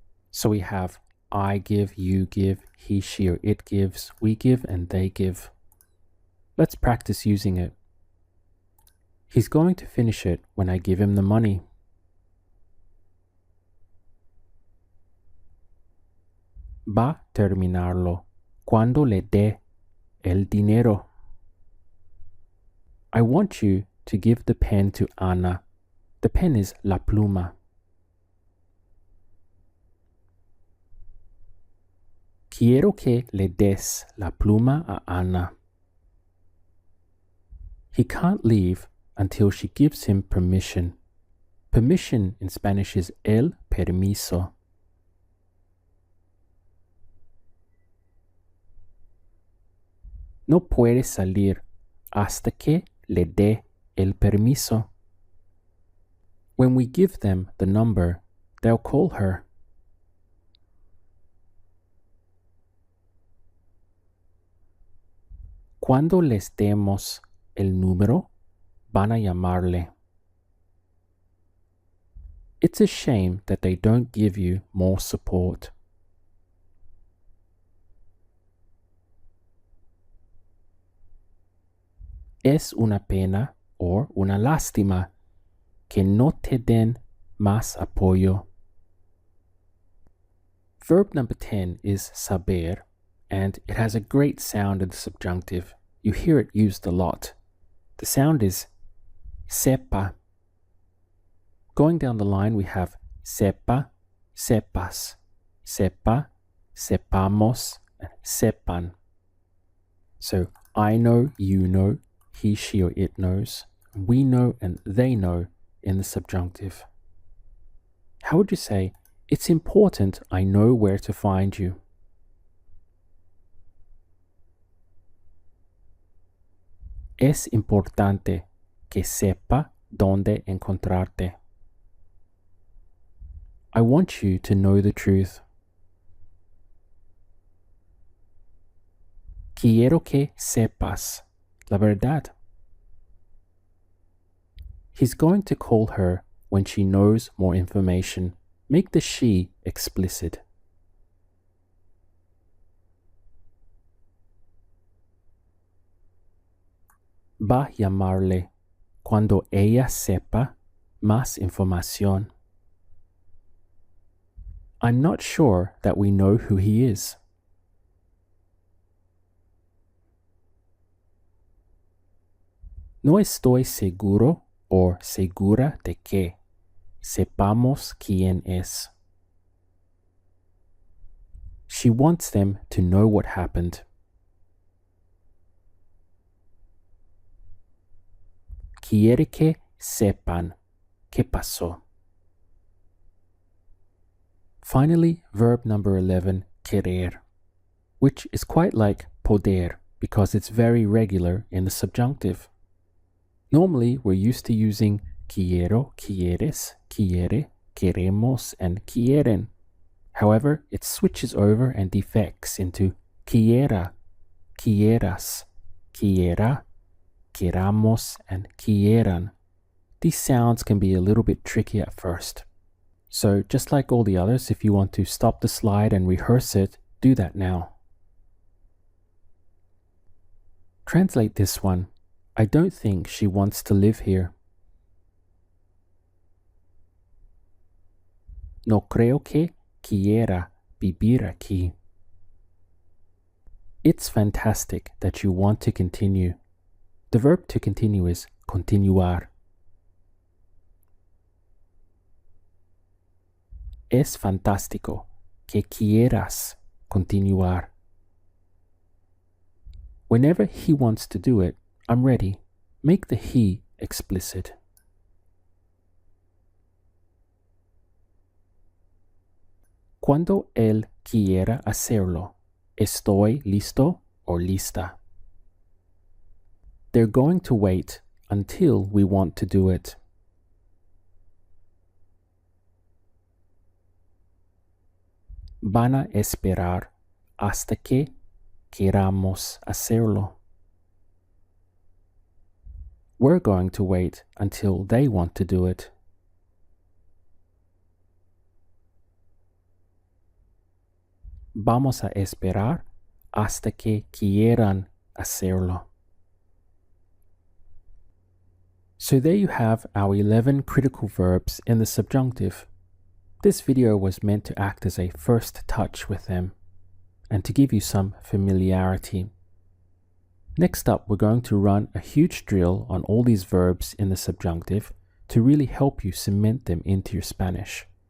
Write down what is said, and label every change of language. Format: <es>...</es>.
<en>So we have I give, you give, he, she, or it gives, we give, and they give. Let's practice using it. He's going to finish it when I give him the money.</en> <es>Va terminarlo cuando le dé el dinero.</es> <en>I want you to give the pen to Ana. The pen is</en> <es>la pluma. Quiero que le des la pluma a Ana.</es> <en>He can't leave until she gives him permission. Permission in Spanish is</en> <es>el permiso. No puede salir hasta que le dé el permiso.</es> <en>When we give them the number, they'll call her.</en> <es>Cuando les demos el número, van a llamarle.</es> <en>It's a shame that they don't give you more support.</en> <es>Es una pena or una lástima que no te den más apoyo.</es> <en>Verb number 10 is saber, and it has a great sound in the subjunctive. You hear it used a lot. The sound is sepa. Going down the line, we have sepa, sepas, sepa, sepamos, and sepan. So I know, you know, he, she, or it knows, we know, and they know in the subjunctive. How would you say, it's important I know where to find you?</en> <es>Es importante que sepa dónde encontrarte.</es> <en>I want you to know the truth.</en> <es>Quiero que sepas la verdad.</es> <en>He's going to call her when she knows more information. Make the she explicit.</en> <es>Va a llamarle cuando ella sepa más información.</es> <en>I'm not sure that we know who he is.</en> <es>No estoy seguro o segura de que sepamos quién es.</es> <en>She wants them to know what happened.</en> <es>Quiere que sepan qué pasó.</es> <en>Finally, verb number 11, querer, which is quite like poder because it's very regular in the subjunctive. Normally, we're used to using quiero, quieres, quiere, queremos, and quieren. However, it switches over and defects into quiera, quieras, quiera, queramos, and quieran. These sounds can be a little bit tricky at first. So just like all the others, if you want to stop the slide and rehearse it, do that now. Translate this one. I don't think she wants to live here.</en> <es>No creo que quiera vivir aquí.</es> <en>It's fantastic that you want to continue. The verb to continue is continuar.</en> <es>Es fantástico que quieras continuar.</es> <en>Whenever he wants to do it, I'm ready. Make the he explicit.</en> <es>Cuando él quiera hacerlo, estoy listo o lista.</es> <en>They're going to wait until we want to do it.</en> <es>Van a esperar hasta que queramos hacerlo.</es> <en>We're going to wait until they want to do it.</en> <es>Vamos a esperar hasta que quieran hacerlo.</es> <en>So there you have our 11 critical verbs in the subjunctive. This video was meant to act as a first touch with them and to give you some familiarity. Next up, we're going to run a huge drill on all these verbs in the subjunctive to really help you cement them into your Spanish.</en>